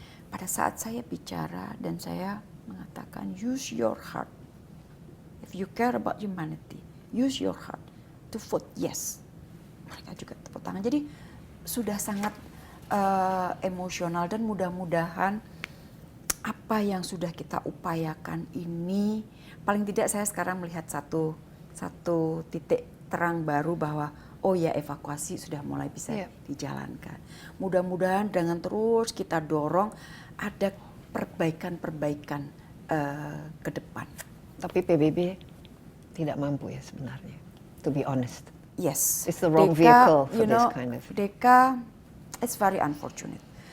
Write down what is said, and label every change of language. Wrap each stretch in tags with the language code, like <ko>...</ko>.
<id>Pada saat saya bicara dan saya mengatakan</id> <en>use your heart. If you care about humanity, use your heart to vote yes.</en> <id>Mereka juga tepuk tangan. Jadi sudah sangat emosional dan mudah-mudahan apa yang sudah kita upayakan ini, paling tidak saya sekarang melihat satu titik terang baru bahwa oh ya evakuasi sudah mulai bisa dijalankan. Mudah-mudahan dengan terus kita dorong ada perbaikan-perbaikan ke depan. Tapi PBB tidak mampu ya sebenarnya,</id> <en>to be honest. Yes. It's the wrong vehicle for this kind of. Deka, it's very unfortunate.</en>